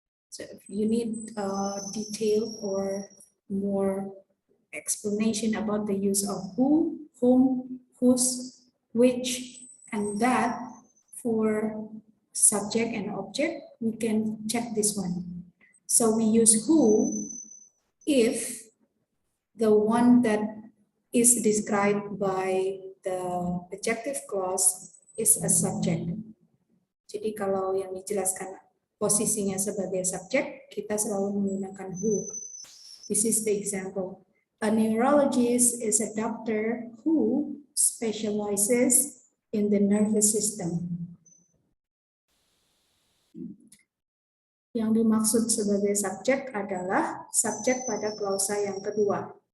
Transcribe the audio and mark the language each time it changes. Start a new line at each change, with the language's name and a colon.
English: So if you need detail or more explanation about the use of who, whom, whose, which, and that for subject and object, we can check this one. So we use who if the one that is described by the adjective clause is a subject.
Indonesian: Jadi kalau yang dijelaskan posisinya sebagai subjek, kita selalu menggunakan who.
English: This is the example. A neurologist is a doctor who specializes in the nervous system.
Indonesian: Yang dimaksud sebagai subjek adalah subjek pada klausa yang kedua.